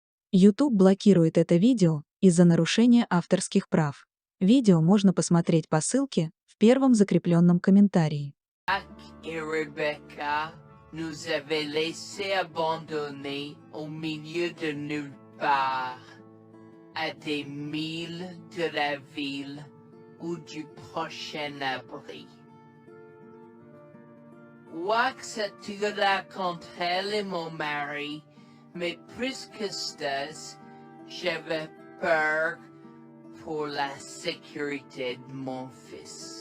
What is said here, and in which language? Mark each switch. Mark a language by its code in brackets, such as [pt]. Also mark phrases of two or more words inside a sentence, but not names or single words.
[ru] YouTube блокирует это видео из-за нарушения авторских прав. Видео можно посмотреть по ссылке в первом закрепленном комментарии. [fr] Jack et Rebecca nous avaient laissés abandonnés au milieu de nulle part, à des milles de la ville ou du prochain abri. Wax attira contre elle et mon mari, mais plus que ça, j'avais peur pour la sécurité de mon fils.